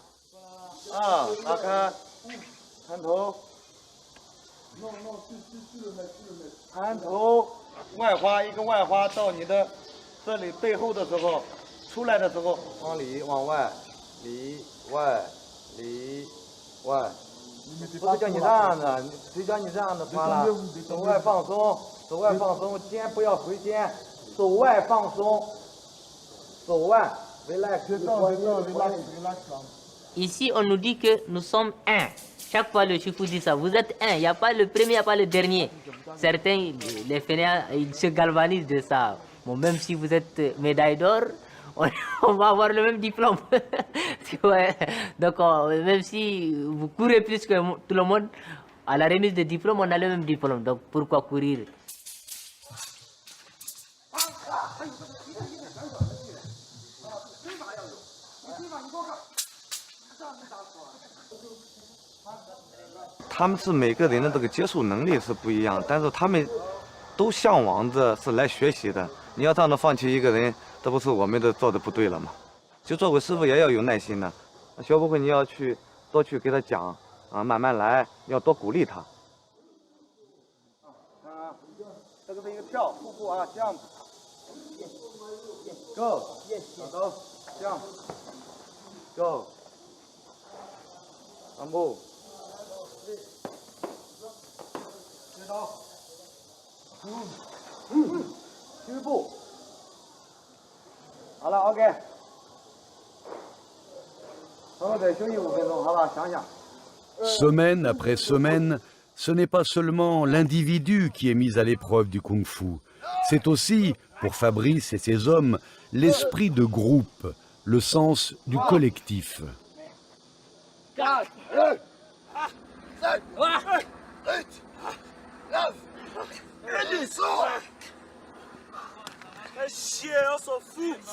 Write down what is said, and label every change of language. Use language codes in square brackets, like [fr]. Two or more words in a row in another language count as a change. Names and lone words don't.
[zh] 打开，盘头，盘头，外花一个外花到你的这里背后的时候，出来的时候往里往外，里外里外。不是叫你这样的，谁叫你这样的发了？手外放松，手外放松，肩不要回肩，手外放松，手外 relax。 [fr] Ici, on nous dit que nous sommes un. Chaque fois, le Chifou dit ça. Vous êtes un, il n'y a pas le premier, il n'y a pas le dernier. Certains, les fainéants, ils se galvanisent de ça. Bon, même si vous êtes médaille d'or, on va avoir le même diplôme. Ouais. Donc, même si vous courez plus que tout le monde, à la remise de diplôme, on a le même diplôme. Donc, pourquoi courir? [zh] 他们是每个人的这个接受能力是不一样，但是他们都向往着是来学习的。你要这样的放弃一个人，这不是我们的做的不对了吗？就作为师傅也要有耐心的，学不会你要去多去给他讲啊，慢慢来，要多鼓励他。这个是一个跳瀑布啊 ， [en] jump， go， go， jump， go， [zh] 3 步。虚步，好了 ，OK。然后再休息5分钟，好吧？想想。 [fr] Semaine après semaine, ce n'est pas seulement l'individu qui est mis à l'épreuve du kung-fu, c'est aussi, pour Fabrice et ses hommes, l'esprit de groupe, le sens du collectif. On s'en fout.